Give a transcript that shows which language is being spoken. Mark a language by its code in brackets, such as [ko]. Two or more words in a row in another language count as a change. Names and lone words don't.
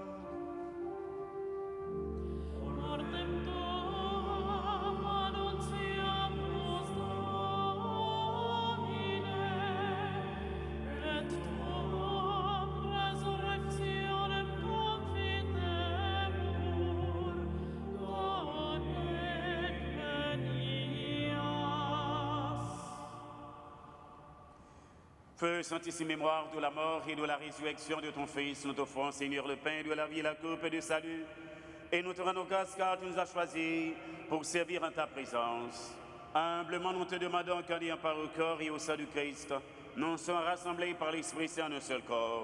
[la] Mortem tuam annuntiamus Domine, et tuam resurrectionem confitemur, donec venias. [fr] Feu sanctissime mémoire de la mort et de la résurrection de ton Fils, nous t'offrons, Seigneur, le pain de la vie et la coupe de salut. Et nous te rendons grâce car tu nous as choisis pour servir en ta présence. Humblement, nous te demandons qu'en ayant part au corps et au sang du Christ, nous sommes rassemblés par l'Esprit Saint en un seul corps.